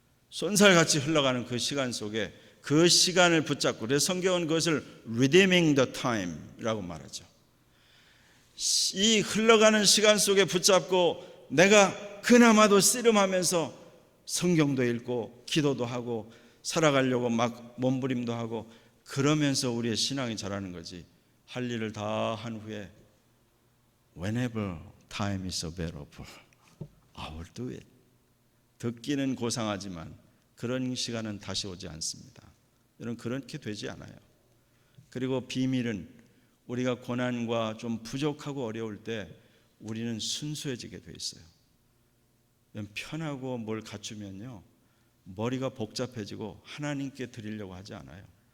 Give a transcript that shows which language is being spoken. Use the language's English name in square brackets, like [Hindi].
[Korean] 쏜살같이 흘러가는 그 시간 속에 그 시간을 붙잡고, 그래서 성경은 그것을 [English] redeeming the time [Korean] 라고 말하죠. 이 흘러가는 시간 속에 붙잡고 내가 그나마도 씨름하면서 성경도 읽고 기도도 하고 살아가려고 막 몸부림도 하고 그러면서 우리의 신앙이 자라는 거지. 할 일을 다 한 후에 [English] whenever time is available, I will do it. [Korean] 듣기는 고상하지만 그런 시간은 다시 오지 않습니다. 여러분, 그렇게 되지 않아요. 그리고 비밀은 우리가 고난과 좀 부족하고 어려울 때 우리는 순수해지게 돼 있어요. 편하고 뭘 갖추면요 머리가 복잡해지고 하나님께 드리려고 하지 않아요.